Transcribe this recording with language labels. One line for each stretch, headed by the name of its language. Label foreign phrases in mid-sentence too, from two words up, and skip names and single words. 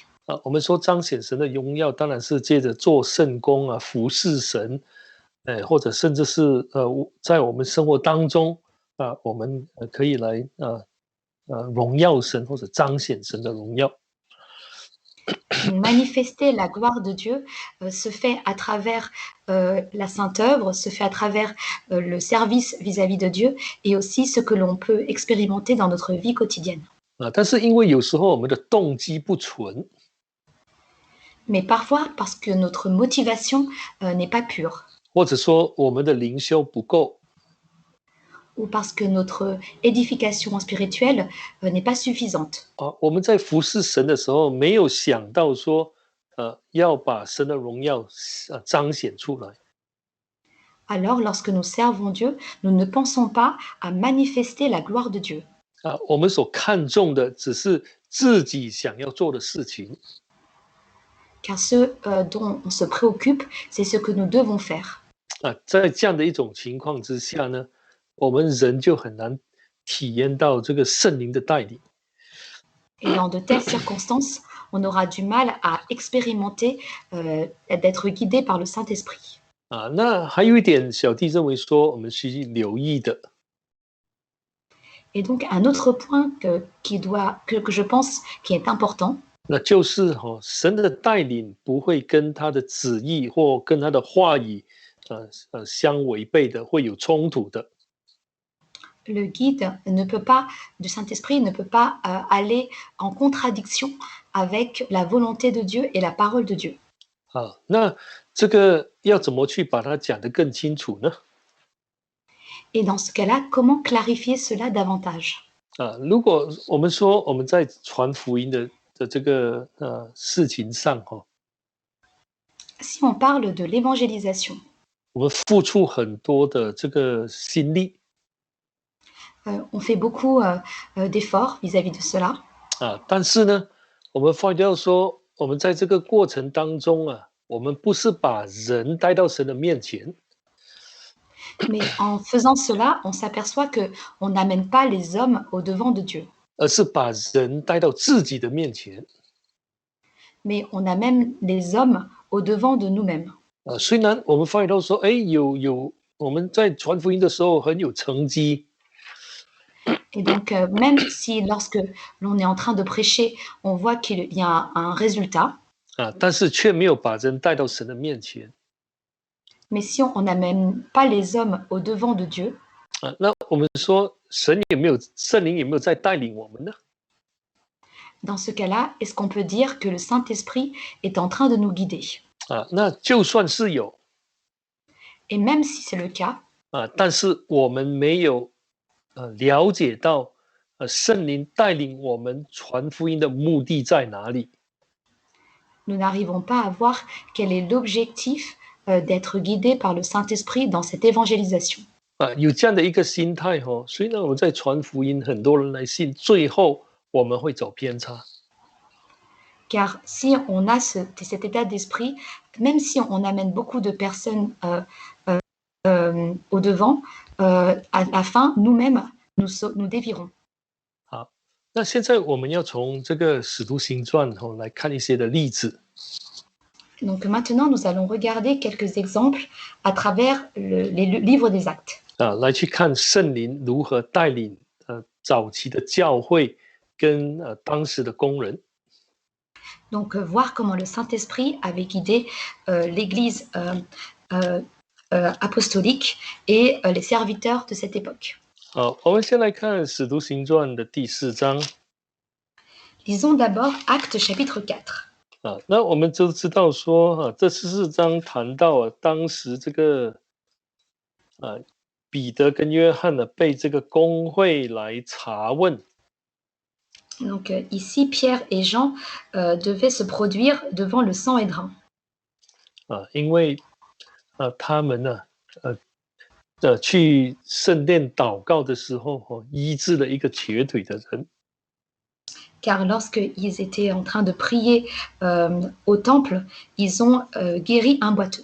Chinese: 我们说彰显神的荣耀，当然是借着做圣工服侍神，或者甚至是在我们生活当中我们可以来荣耀神或者彰显神的荣耀。
French: Manifester la gloire de Dieu se fait à travers la sainte œuvre, se fait à travers le service vis-à-vis de Dieu et aussi ce que l'on peut expérimenter dans notre vie quotidienne.
Chinese: 但是因为有时候我们的动机不纯，
French: Mais parfois parce que notre motivation n'est pas pure.
Chinese: 或者说我们的灵修不够
French: ou parce que notre édification spirituelle n'est pas suffisante.
Chinese: 啊，我们在服侍神的时候没有想到说，要把神的荣耀彰显出来
French: Alors, lorsque nous servons Dieu, nous ne pensons pas à manifester la gloire de Dieu,
Chinese: 啊，我们所看重的只是自己想要做的事情
French: car ce dont on se préoccupe, c'est ce que nous devons faire.
Chinese: 啊，在这样的一种情况之下呢，我们人就很难体验到这个圣灵的带领。
French: Et dans de telles circonstances, on aura du mal à expérimenter d'être guidé par le Saint-Esprit.
Chinese: 啊，那还有一点，小弟认为说我们需留意的
French: Et donc, un autre point que je pense qui est important,
Chinese: 那就是神的带领不会跟他的旨意或跟他的话语，相违背的，会有冲突的。
French: le guide ne peut pas, du Saint-Esprit ne peut pas aller en contradiction avec la volonté de Dieu et la parole de Dieu.
Chinese: 啊，那这个要怎么去把它讲得更清楚呢？
French: Et dans ce cas-là, comment clarifier cela davantage?
Chinese: 啊，如果我们说我们在传福音的这个事情上
French: Si on parle de l'évangélisation,
Chinese: 我们付出很多的这个心力
French: on fait beaucoup d'efforts vis-à-vis de cela,
Chinese: 啊，但是呢，我们发觉到说，我们在这个过程当中啊，我们不是把人带到神的面前，
French: mais en faisant cela, on s'aperçoit que on n'amène pas les hommes au devant de Dieu,
Chinese: 而是把人带到自己的面前。
French: mais on amène les hommes au devant de nous-mêmes.
Chinese: 虽然我们发觉到说，哎，我们在传福音的时候很有成绩，
French: Et donc, même si lorsque l'on est en train de prêcher, on voit qu'il y a un résultat,
Chinese: 啊，但是却没有把人带到神的面前
French: mais si on n'amène pas les hommes au devant de Dieu, 啊。
Chinese: 那我们说，神有没有圣灵有没有在带领我们呢？
French: dans ce cas-là, est-ce qu'on peut dire que le Saint-Esprit est en train de nous guider?
Chinese: 啊，那就算是有
French: Et même si c'est le cas,
Chinese: 啊，但是我们没有了解到圣灵带领我们传福音的目的在哪里
French: nous n'arrivons pas à voir quel est l'objectif d'être guidé par le Saint-Esprit dans cette évangélisation.
Chinese: 啊，有这样的一个心态所以呢，我们在传福音，很多人来信，最后我们会走偏差。
French: Car si on a cet état d'esprit, même si on amène beaucoup de personnes au devant, à la fin, nous-mêmes, nous dévirons.
Chinese: 好，那现在我们要从这个使徒行传来看一些的例子
French: Donc maintenant, nous allons regarder quelques exemples à travers les livres des actes.
Chinese: 啊，来去看圣灵如何带领早期的教会跟当时的工人。
French: Donc voir comment le Saint-Esprit avait guidé l'Église apostolique et les serviteurs de cette époque.
Chinese: 好，我们先来看使徒行传的第4章
French: Lisons d'abord Actes chapitre 4.
Chinese: 啊，那我们就知道说这14章谈到当时这个彼得跟约翰呢被这个公会来查问。
French: Donc ici, Pierre et Jean devaient se produire devant le Sanhédrin.
Chinese: 因为他们呢去圣殿祷告的时候医治了一个瘸腿的人。
French: Car lorsqu'ils étaient en train de prier au temple, ils ont guéri un boiteux.